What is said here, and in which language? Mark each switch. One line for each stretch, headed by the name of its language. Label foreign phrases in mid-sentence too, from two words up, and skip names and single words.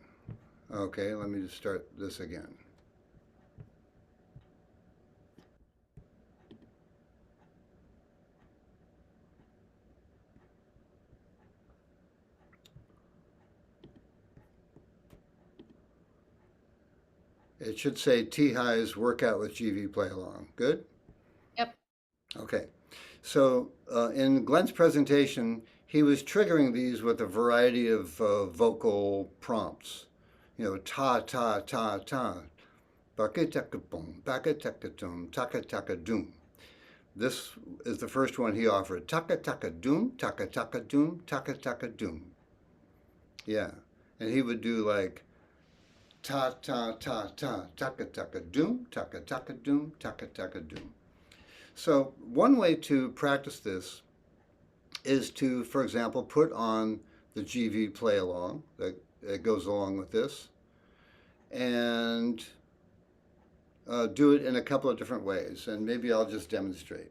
English: Okay, let me just start this again. It should say T highs workout with GV play along. Good? Yep. Okay. So in Glenn's presentation, he was triggering these with a variety of vocal prompts. You know, ta, ta, ta, ta, baka taka boom, baka taka doom, taka taka doom. This is the first one he offered. Taka taka doom, taka taka doom, taka taka doom. Yeah, and he would do like ta ta ta ta, taka taka doom, taka taka doom, taka taka doom. So one way to practice this is to, for example, put on the GV play along that goes along with this, and do it in a couple of different ways, and maybe I'll just demonstrate.